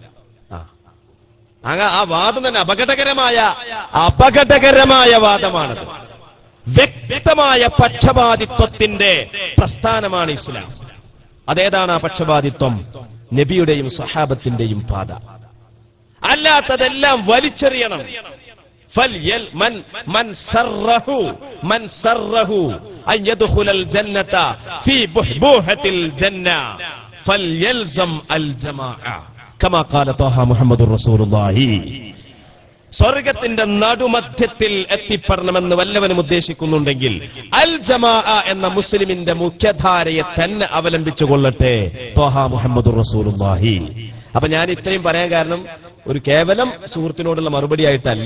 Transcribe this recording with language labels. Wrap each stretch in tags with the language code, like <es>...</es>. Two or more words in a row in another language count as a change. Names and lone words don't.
<ml>ആ വാദം തന്നെ അപകടകരമായ വാദമാണത്. വ്യക്തമായ പക്ഷപാതിത്വത്തിന്റെ പ്രസ്ഥാനമാണ് ഇസ്ലാം. അതേതാണ് ആ പക്ഷപാതിത്വം? നബിയുടെയും സഹാബത്തിന്റെയും പാത. അല്ലാത്തതെല്ലാം വലിച്ചെറിയണം.</ml> <ar>من سره أن يدخل الجنة في بحبوحة الجنة فليلزم الجماعة كما قال طه محمد رسول الله.</ar> <ml>സ്വർഗത്തിന്റെ നടുമധ്യത്തിൽ എത്തിപ്പെടണമെന്ന് വല്ലവനും ഉദ്ദേശിക്കുന്നുണ്ടെങ്കിൽ</ml> <ar>الجماعة</ar> <ml>എന്ന മുസ്ലിമിന്റെ മുഖ്യധാരയെ തന്നെ അവലംബിച്ചുകൊള്ളട്ടെ</ml> <ar>طه محمد رسول الله.</ar> <ml>അപ്പൊ ഞാൻ ഇത്രയും പറയാൻ കാരണം ഒരു കേവലം സുഹൃത്തിനോടുള്ള മറുപടി ആയിട്ടല്ല.</ml>